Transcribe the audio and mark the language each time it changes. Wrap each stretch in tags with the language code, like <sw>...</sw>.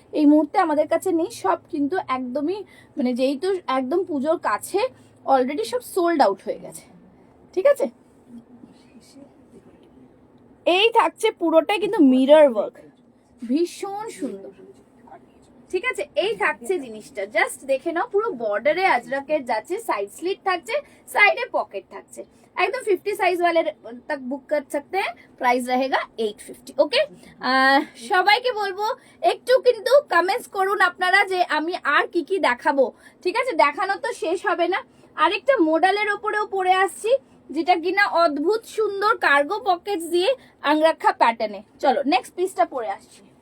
<bn>এই মুহূর্তে আমাদের কাছে নেই, সব কিন্তু একদমই মানে যেহেতু একদম পুজোর কাছে অলরেডি সব সোল্ড আউট হয়ে গেছে, ঠিক আছে? এই থাকছে পুরোটাই কিন্তু মিরর ওয়ার্ক, ভীষণ সুন্দর, ঠিক আছে? এই থাকছে জিনিসটা, জাস্ট দেখে নাও, পুরো বর্ডারে আজরাকের যাচ্ছে, সাইড স্লিট থাকছে, সাइडে पॉकेट থাকছে।</bn> <hi>एकदम 50 साइज वाले तक बुक कर सकते हैं, प्राइस रहेगा 850।</hi> <bn>ওকে, সবাইকে বলবো একটু কিন্তু কমেন্টস করুন আপনারা যে আমি আর কি কি দেখাবো, ঠিক আছে? দেখানো তো শেষ হবে না। আরেকটা মডেলের উপরেও পরে আসছি, যেটা কিনা অদ্ভুত সুন্দর কার্গো পকেটস দিয়ে আংরাক্ষা প্যাটার্নে। চলো নেক্সট পিসটা পরে আসছি।</bn>